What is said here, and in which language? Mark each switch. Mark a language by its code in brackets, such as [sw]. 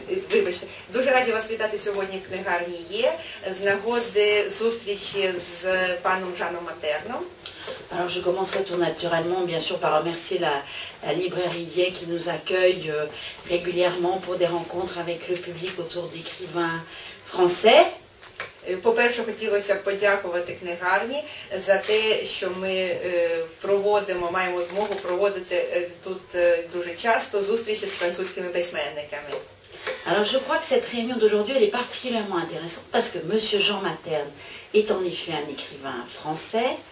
[uk] Вибачте, дуже раді вас вітати сьогодні в книгарні Є з нагоди зустрічі з паном Жаном Матерном. [fr] Alors je commencerai tout naturellement bien sûr par remercier la librairie Є qui nous accueille régulièrement pour des rencontres avec le public autour d'écrivains français. [uk] По-перше, хотілося б подякувати книгарні за те, що ми маємо змогу проводити тут дуже часто зустрічі з французькими письменниками. [fr] Alors je crois que cette réunion d'aujourd'hui elle est particulièrement intéressante parce que M. Jean Materne est en effet un écrivain français.